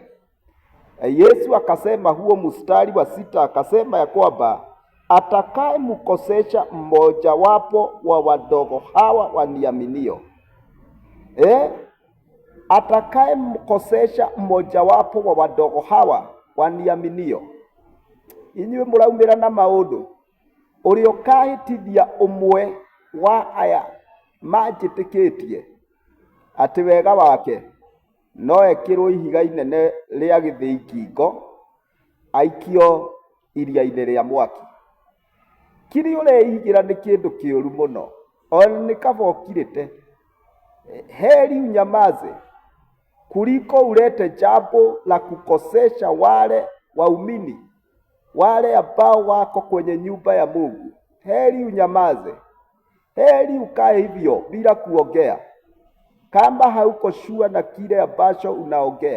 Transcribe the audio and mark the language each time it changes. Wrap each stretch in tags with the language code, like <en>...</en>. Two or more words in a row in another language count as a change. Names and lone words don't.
<sw>Yesu akasema, huo mstari wa 6, akasema ya kwamba atakaye mkosesha mmoja wapo wa wadogo hawa waniaminio. Atakaye mkosesha mmoja wapo wa wadogo hawa waniaminio.</sw> <ki>Inyuĩ mũraumĩra na maũndũ, ũrĩa ũkahĩtithia ũmwe wa aya manjĩtĩkĩtie atĩ wega wake no ekĩrwo ihiga inene rĩa gĩthĩi ngingo, aikio iria-inĩ rĩa mwaki. Kĩrĩa ũreigĩra nĩ kĩndũ kĩũru mũno, ona nĩ kaba ũkirĩte.</ki> <sw>Heri unyamaze kuliko ulete jambo la kukosesha wale waumini, wale ambao wako kwenye nyumba ya Mungu. Heri unyamaze, heri ukae hivyo bila kuongea, kama hauko shua na kile ambacho unaongea.</sw>